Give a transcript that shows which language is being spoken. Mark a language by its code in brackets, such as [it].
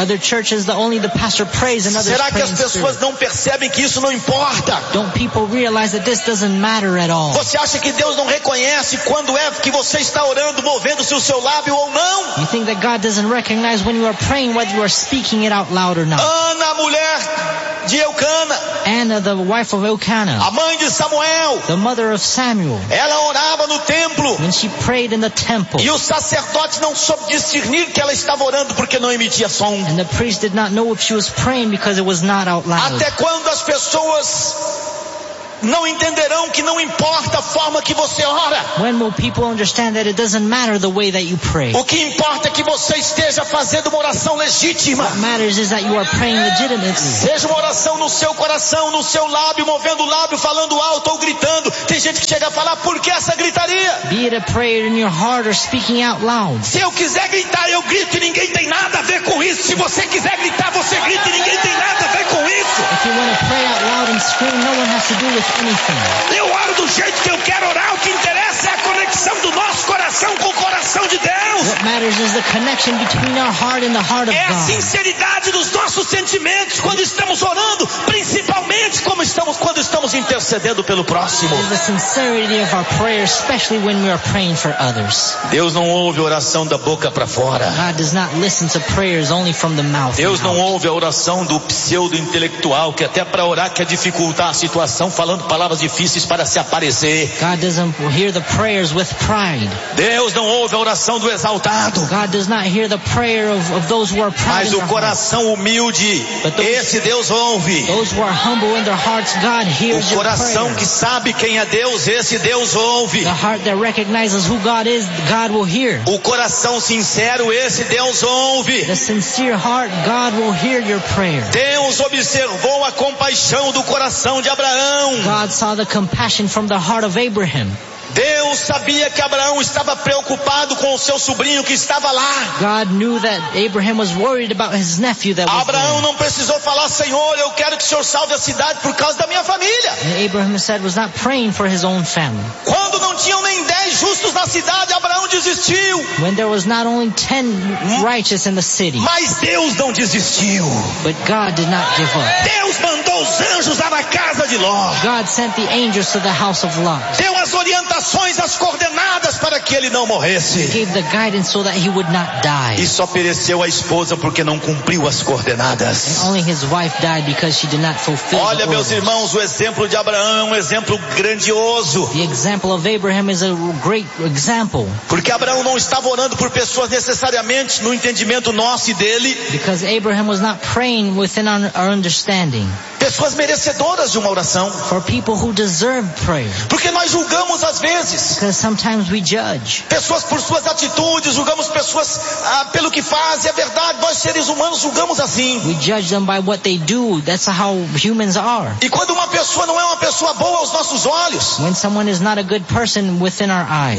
[en] Other churches, only the pastor prays and others pray. [pt] Será que as pessoas não percebem que isso não importa? [en] Don't people realize that this doesn't matter at all? [pt] Você acha que Deus não reconhece quando é que você está orando, movendo-se o seu lábio ou não? [en] You think that God doesn't recognize when you are praying whether you are speaking it out loud or not? [pt] Ana, mulher de Eucana. [en] Anna, the wife of Elkanah. [pt] A mãe de Samuel. [en] The mother of Samuel. [pt] Ela orava no templo. [en] When she prayed in the temple. [pt] E o sacerdote não soube discernir que ela estava orando porque não emitia som. [en] And the priest did not know if she was praying because it was not out loud. [pt] Até quando as pessoas não entenderão que não importa a forma que você ora? [en] When will people understand that it doesn't matter the way that you pray? [pt] O que importa é que você esteja fazendo uma oração legítima. [en] What matters is that you are praying legitimately. [pt] Seja uma oração no seu coração, no seu lábio, movendo o lábio, falando alto ou gritando. Tem gente que chega a falar, por que essa gritaria? [en] Be it a prayer in your heart or speaking out loud. [pt] Se eu quiser gritar, eu grito e ninguém tem nada a ver com isso. Se você quiser gritar, você grita e ninguém tem nada a ver com isso. [en] If you want to pray out loud and scream, no one has to do with anything. [pt] Eu oro do jeito que eu quero orar. O que interessa é a conexão do nosso coração com o coração de Deus. [en] What matters is the connection between our heart and the heart of God. [pt] É a sinceridade dos nossos sentimentos quando estamos orando, principalmente quando estamos intercedendo pelo próximo. [en] The sincerity of our prayer, especially when we are praying for others. [pt] Deus não ouve oração da boca para fora. [en] God does not listen to prayers only from the mouth. [pt] Deus não ouve a oração do pseudo intelectual que até para orar quer dificultar a situação, falando palavras difíceis para se aparecer. [en] God doesn't hear the prayers with pride. [pt] Deus não ouve a oração do exaltado. [en] God does not hear the prayer of those who are proud. [pt] Mas o coração humilde, esse Deus ouve. [en] Those who are humble in their hearts, God hears. [pt] O coração que sabe quem é Deus, esse Deus ouve. [en] The heart that recognizes who God is, God will hear. [pt] O coração sincero, esse Deus ouve. [en] The sincere heart, God will hear your prayer. [pt] Deus observou a compaixão do coração de Abraão. [en] God saw the compassion from the heart of Abraham. [pt] Deus sabia que Abraão estava preocupado com o seu sobrinho que estava lá. [en] God knew that Abraham was worried about his nephew that was there. [pt] Abraão não precisou falar, Senhor, eu quero que o Senhor salve a cidade por causa da minha família. [en] And Abraham said was not praying for his own family. [pt] Quando não tinham nem 10 justos na cidade, Abraão desistiu. [en] When there was not only 10 righteous in the city. [pt] Mas Deus não desistiu. [en] But God did not give up. [pt] Deus mandou os anjos lá na casa de Ló. [en] God sent the angels to the house of Lot. [pt] Deu as orientações, as coordenadas para que ele não morresse. [en] He gave the guidance so that he would not die. [pt] E só pereceu a esposa porque não cumpriu as coordenadas. [en] And only his wife died because she did not fulfill. [pt] Olha, meus irmãos, o exemplo de Abraão é um exemplo grandioso. [en] The example of Abraham is a great example. [pt] Porque Abraão não estava orando por pessoas necessariamente no entendimento nosso e dele. [en] Because Abraham was not praying within our understanding. [pt] Pessoas merecedoras de uma oração. [en] For people who deserve prayer. [pt] Porque nós julgamos às vezes. [en] Because sometimes we judge. [pt] Pessoas por suas atitudes, julgamos pessoas pelo que fazem. É verdade, nós seres humanos julgamos assim. [en] We judge them by what they do. That's how humans are. [pt] E quando uma pessoa não é uma pessoa boa aos nossos olhos? [en] When someone is not a good person within our eyes.